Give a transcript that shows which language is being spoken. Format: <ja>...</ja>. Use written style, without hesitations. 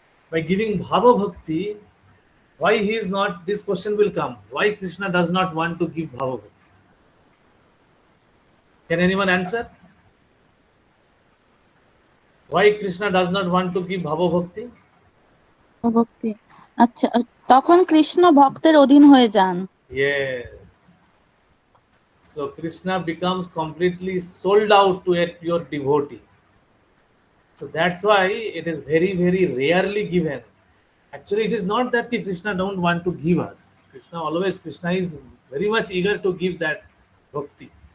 <en>By giving bhava bhakti, why he is not? This question will come. Why Krishna does not want to give bhava bhakti? Can anyone answer? Why Krishna does not want to give bhava bhakti?</en> <bn>ভক্তি আচ্ছা তখন কৃষ্ণ ভক্তের অধীন হয়ে যান</bn> <en>Yes. So Krishna becomes completely sold out to a pure devotee. So that's why it is very, very rarely given. Actually, it is not that the Krishna don't want to give us. Krishna is very much eager to give that bhakti.</en>